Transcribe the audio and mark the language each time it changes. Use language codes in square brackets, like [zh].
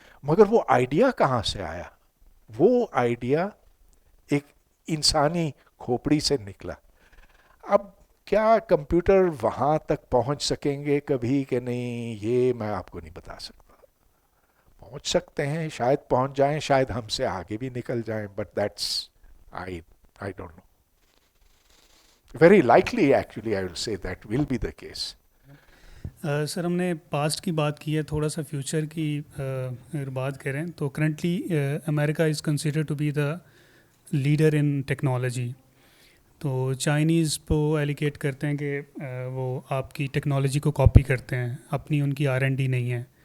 [ur] مگر وہ آئیڈیا کہاں سے آیا؟ وہ آئیڈیا ایک انسانی کھوپڑی سے نکلا. اب کیا کمپیوٹر وہاں تک پہنچ سکیں گے کبھی کہ نہیں, یہ میں آپ کو نہیں بتا سکتا. پہنچ سکتے ہیں, شاید پہنچ جائیں, شاید ہم سے آگے بھی نکل جائیں, [en] But that's I don't know. Very likely actually I will say that will be the case. [ur] سر ہم نے پاسٹ کی بات کی ہے, تھوڑا سا فیوچر کی اگر بات کریں تو [en] Currently America is consider to be the leader in technology. [ur] تو چائنیز کو ایلیگیٹ کرتے ہیں کہ وہ آپ کی ٹیکنالوجی کو کاپی کرتے ہیں, اپنی ان کی R&D نہیں ہے.